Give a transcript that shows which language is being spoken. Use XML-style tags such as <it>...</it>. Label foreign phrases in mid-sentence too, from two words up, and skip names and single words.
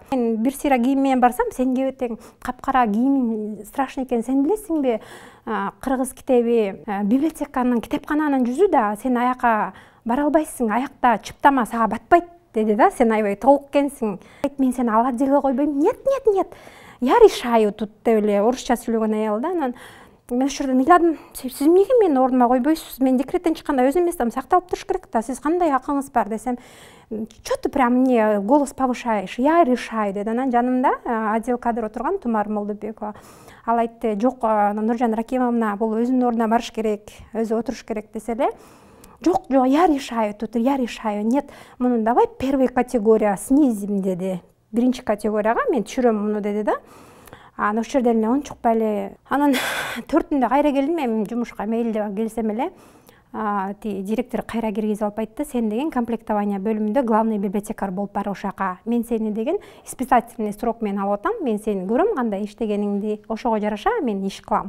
<ky>Мен бир сыйра кийим менен барсам, сен кебетең капкара кийимиң страшный экен. Сен билесиңби, кыргыз китеби библиотеканын китепкананын жүзү да, сен аяка бара албайсың, аякта чыптама сага батпайт деди да. Сен аябай толук экенсиң. Мен сени ал отделге койбойм.</ky> <ru>Нет. Я решаю тут</ru> <ky>деп эле орусча сүйлөгөн аял да. Анан мен ошол жерден ыйладым. Сиз эмнеге мени ордума койбойсуз? Мен декреттен чыкканда өзүм эместем, сакталып туруш керек да. Сиз кандай акыңыз бар десем,</ky> <ru>что ты прям мне голос повышаешь? Я решаю деди.</ru> <ky>Анан жанымда отдел кадр отурган Тумар Молдобекова. Ал айтты, жок, Нуржан Ракимовна, бул өзүнүн ордуна барыш керек, өзү отуруш керек десе эле. Жок,</ky> <ru>я решаю тут, я решаю. Нет, муну давай первая категория снизим деди.</ru> <ky>1-категорияга мен түшүрөм муну деди да. Анан ошол жерден эле ончукпай эле. Анан 4-ндө кайра келдим, мен жумушка мейлде келсем эле. директор кайра киргизип алып айтты, сен деген комплектование бөлүмүндө главный библиотекарь болуп бар ошака. Мен сени деген испытательный срок менен алып атам, мен сени көрөм кандай иштегениңди, ошого жараша мен иш кылам.</ky>